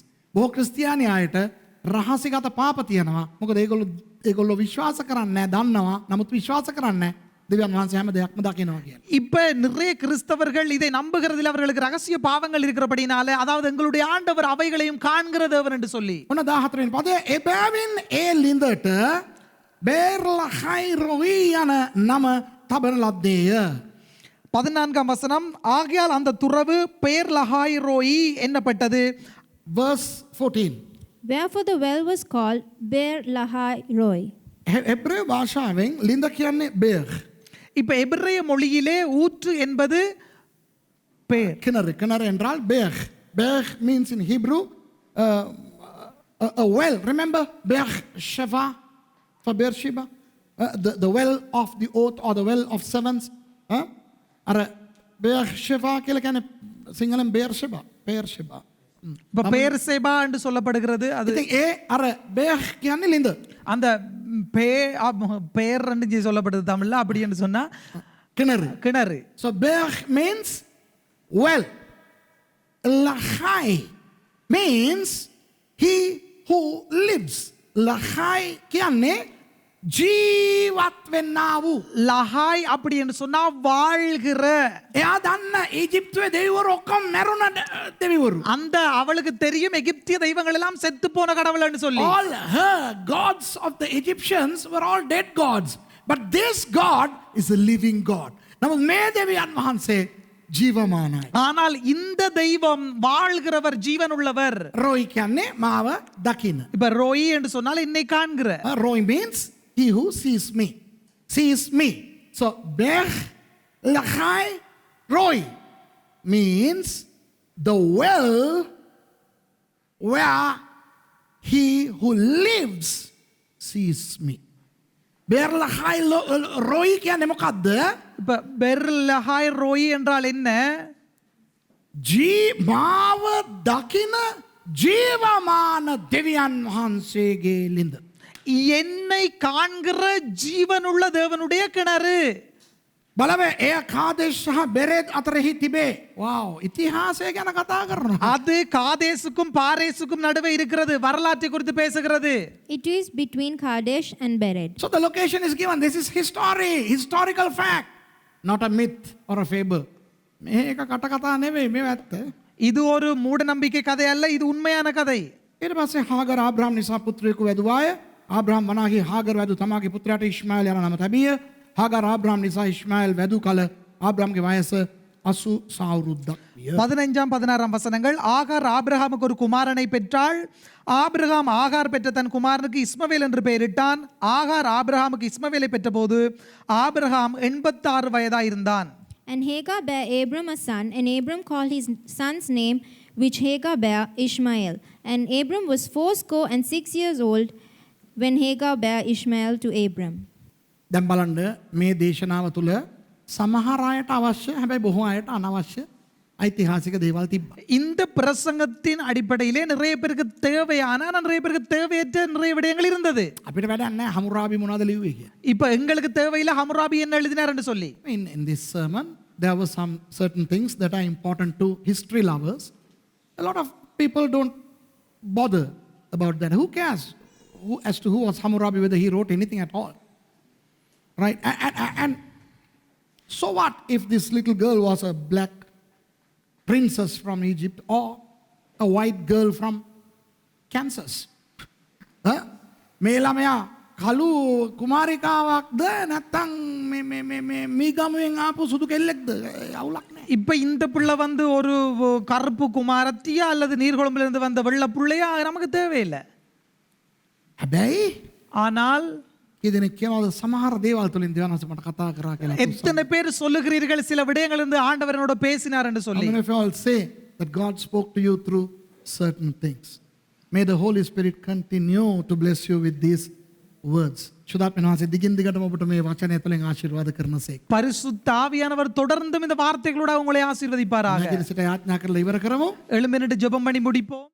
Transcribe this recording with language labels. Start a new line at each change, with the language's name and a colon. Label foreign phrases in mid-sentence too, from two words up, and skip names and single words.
Sinhala: බොහෝ ක්‍රිස්තියානි අයට රහසිගත පාප තියෙනවා. මොකද ඒගොල්ලෝ විශ්වාස කරන්නේ නැහැ, දන්නවා. නමුත් විශ්වාස කරන්නේ නැහැ. දෙවියන් වහන්සේ හැම දෙයක්ම දකිනවා කියලා.
Tamil: இப்ப நிறைய கிறிஸ்தவர்கள் இதை நம்புகிறதில் அவர்களுக்கு ரகசிய பாவங்கள் இருக்கிறபடினால, அதாவது எங்களுடைய ஆண்டவர் அவைகளையும் காண்கிற தேவன் என்று சொல்லி.
Sinhala: ඔන්න 14 වෙනි පදේ එබැවින් ඒ ලිඳට බේර්ලහයි රොවි යන නම තබන ලද්දේය.
Tamil: 14ஆம் வசனம், ஆகையால் அந்த துறவு பெயர் லஹாய் ரோயி என்னப்பட்டது.
English: Verse 14. Wherefore the well was called Beer Lahai Roi.
Sinhala: එබ්‍රේව භාෂාවෙන් ලිඳ කියන්නේ බේර්.
Tamil: இப்ப எபிரேய மொழியிலே ஊற்று என்பது பெயர். கிணறு என்றால் பேர்.
English: பேர் means in Hebrew a well. Remember Beersheba for Beersheba? The well of the oath or the well of sevens.
Sinhala: අර Beersheba කියලා කියන්නේ සිංහලෙන් Beersheba.
Tamil: இப்ப பெயர் சேபா என்று சொல்லப்படுகிறது. அது
Sinhala: ඉතින් ඒ අර බේර් කියන්නේ ලිඳ.
Tamil: அந்த பெயர் என்று சொல்லப்படுது தமிழ்ல. அப்படி என்று சொன்னா கிணறு.
English: So Beer means well. Lahai means he who lives.
Sinhala: Lahai කියන්නේ ජීවත් වෙන්නා වූ.
Tamil: லஹாய் அப்படி என்று சொன்னா வாழ்கிற.
Sinhala: එයා දන්න ඊජිප්තුවේ දෙවිවරු ඔක්කොම මැරුණ දෙවිවරු.
Tamil: அந்த அவளுக்கு தெரியும் எகிப்திய தெய்வங்கள் எல்லாம் செத்து போன கடவுள் என்று சொல்லி.
English: All her gods of the Egyptians were all dead gods. But this God is a living God.
Sinhala: නමුත් මේ දෙවියන් වහන්සේ ජීවමානයි.
Tamil: ஆனால் இந்த தெய்வம் வாழ்கிறவர், ஜீவன் உள்ளவர்.
Sinhala: රොයි කියන්නේ මාව දකින.
Tamil: இப்ப ரோயி என்று சொன்னால் என்னை காண்கிற.
English: Roi means he who sees me. So Ber Lahai Roi means the well where he who lives sees me.
Sinhala: Ber Lahai Roi කියන්නේ මොකද්ද?
Tamil: இப்ப பெர் லஹாய் ரோயி என்றால் என்ன?
Sinhala: මාව දකින ජීවමාන දෙවියන් වහන්සේගේ ලිඳ.
Tamil: என்னை காண்கிற ஜீவனுள்ள தேவனுடைய கிணறு.
Sinhala: බලව එය කාදේශ සහ බෙරෙත් අතරෙහි තිබේ. வாவ் ඉතිහාසය ගැන කතා කරනවා.
Tamil: அது காதேசுக்கும் பாரேசுக்கும் நடுவே இருக்கிறது. வரலாற்றை குறித்து பேசுகிறது.
English: It is between Kadesh and Bered. So the location is given. This is historical fact, not a myth or a fable.
Sinhala: මේක කටකතා නෙවෙයි, මේව ඇත්ත.
Tamil: இது ஒரு மூட நம்பிக்கை கதை அல்ல, இது உண்மையான கதை.
Sinhala: ඊට පස්සේ හාගර ආබ්‍රහම් නිසා පුත්‍රයෙකු වැදුවාය. ආබ්‍රහම් වනාහි හාගර වැදු තමාගේ පුත්‍රයාට ඉස්මාኤल යන නම තැබිය. හාගර ආබ්‍රහම් නිසා ඉස්මාኤल වැදු කල ආබ්‍රහම්ගේ වයස 80 අවුරුද්දක් විය.
Tamil: 15 16 வசனங்கள். ஆகார் ஆபிரகாமுக்கு ஒரு குமாரனை பெற்றாள். ஆபிரகாம் ஆகார் பெற்ற தன் குமாரனுக்கு இஸ்மவேல் என்று பெயரிட்டான். ஆகார் ஆபிரகாமுக்கு இஸ்மவேலை பெற்றபோது ஆபிரகாம் 86 வயதாயிருந்தான்.
English: And Hagar bare Abram a son, and Abram called his son's name, which Hagar bare, Ishmael. And Abram was 86 years old when Hagar bare Ishmael to Abram.
Sinhala: දැන් බලන්න මේ දේශනාව තුළ සමහර අයට අවශ්‍ය, හැබැයි බොහෝ අයට අනවශ්‍ය ஐතිஹாசிக දේවල් තිබ්බා.
Tamil: இந்த பிரசங்கத்தின் அடிப்படையிலே நிறைய பேருக்கு தேவையான, நிறைய பேருக்கு தேவையற்ற நிறைய விடயங்கள் இருந்தது.
Sinhala: අපිට වැඩක් නැහැ හමුරාබි මොනවද ලිව්වේ කියලා.
Tamil: இப்ப எங்களுக்கு தேவையில்லை ஹமுராபி என்ன எழுதினார் என்று சொல்லி.
English: In this sermon there were some certain things that are important to history lovers. A lot of people don't bother about that. Who cares as to who was Hammurabi, whether he wrote anything at all, right? And so what if this little girl was a black princess from Egypt or a white girl from Kansas?
Sinhala: මේ ළමයා කළු කුමාරිකාවක්ද නැත්නම් මීගමුවෙන් ආපු සුදු කෙල්ලෙක්ද? අවුලක් නැහැ.
Tamil: இப்ப இந்த பிள்ளை வந்து ஒரு கருப்பு குமாரத்தியா அல்லது நீர்குழம்புல இருந்து வந்த வெள்ளை புள்ளையா நமக்கு தேவையில்லை.
Sinhala: හැබැයි
Tamil: ஆனால்
Sinhala: ඉදින කියනවාද සමහර දේවල් තුලින් දෙවියන් වහන්සේ මට කතා කරා කියලා.
Tamil: எத்தனை பேர் சொல்லுகிறீர்கள் சில விடயங்கள் இருந்து ஆண்டவரனோட பேசினார் என்று
English: How
Tamil: சொல்லி?
English: many of you all say that God spoke to you through certain things? May the Holy Spirit continue to bless you with these words.
Sinhala: සුදාත්මයන් වහන්සේ දිගින් දිගටම ඔබට මේ වචනය තුළින් ආශිර්වාද කරනසේක.
Tamil: பரிசுத்த ஆவியானவர் தொடர்ந்தும் இந்த வார்த்தைகளோட உங்களை ஆசீர்வதிப்பாராக.
Sinhala: නැගිට සිට යාඥා කරලා ඉවර කරමු.
Tamil: எழுந்து நின்று ஜெபம் பண்ணி முடிப்போம்.